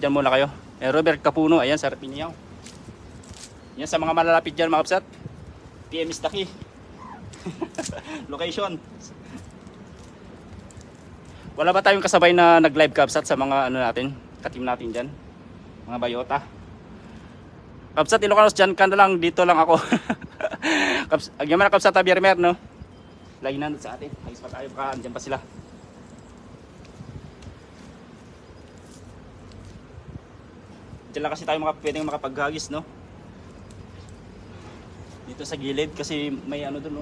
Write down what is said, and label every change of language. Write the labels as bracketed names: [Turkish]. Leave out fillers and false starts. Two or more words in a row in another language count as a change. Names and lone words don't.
[Filipino] Nandyan muna kayo. Robert Capuno. Ayan, sa Rapiniaw. Yan sa mga malalapit dyan mga Kapsat. PM Istaki. Location. Wala ba tayong kasabay na nag-live Kapsat sa mga ano natin, katim natin dyan? Mga bayota. Kapsat Ilocanos dyan ka na lang, dito lang ako. Agyaman na Kapsat Javier Mer, no? Lagi nandun sa atin. Hagis pa tayo, baka andyan pa sila. Diyan lang kasi tayo pwedeng makapaghagis, no? Dito sa gilid kasi may ano dun, no?